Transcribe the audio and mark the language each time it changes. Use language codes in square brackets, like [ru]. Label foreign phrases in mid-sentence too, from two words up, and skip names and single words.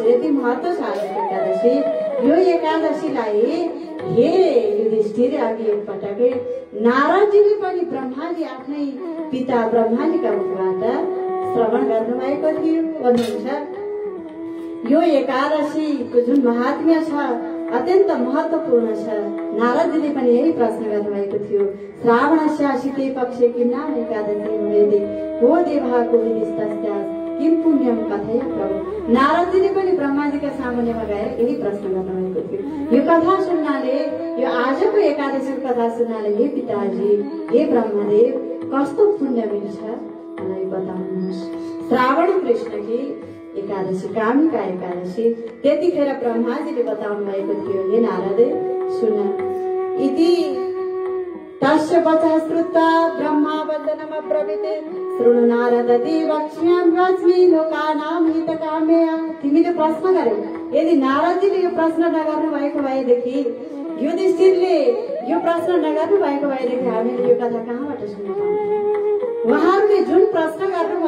[ne] यति महत्त्व छ आजको एकादशी। यो एकादशीलाई हे युधिष्ठिर, अघि एकपटक नारदजीले पनि ब्रह्माजी आफ्नै पिता ब्रह्माजीका मुखबाट श्रवण गर्नुभएको थियो भन्नुहुन्छ। यो एकादशीको जुन महात्म्य छ अत्यन्त महत्त्वपूर्ण छ। नारदजीले पनि यही प्रश्न गर्नुभएको थियो। [sa] श्रावणस्य शीते पक्षे किं नाम एकादशी भवेति को देवको विदिस्तस्या किं पुण्यम कथय प्रभु। [ne] नारदजीले पनि ब्रह्माजीका सामुन्नेमा गएर यही प्रश्न गर्नुभएको थियो। यो कथा सुन्नाले, यो आजको एकादशीको कथा सुन्नाले हे पिताजी, हे ब्रह्मदेव, कस्तो पुण्य मिल्छ मलाई बताउनुहोस्। श्रावण कृष्णकी एकादशी, कामिका एकादशी। त्यतिखेर ब्रह्माजीले बताउनु भएको थियो, हे नारद सुन। [sa] इति तस्य वचः श्रुत्वा ब्रह्मा वदनम् अब्रवीत् शृणु नारदति वक्ष्यामि वच्मि लोकानां हितकाम्यया। [ne] तिमीले प्रश्न गर्यौ, यदि नारदजीले यो प्रश्न नगर्नु भएको भएदेखि, युधिष्ठिरले यो प्रश्न नगर्नु भएको भएदेखि हामीले यो कथा कहाँबाट सुन्न पाउँथ्यौँ। उहाँहरूले जुन प्रश्न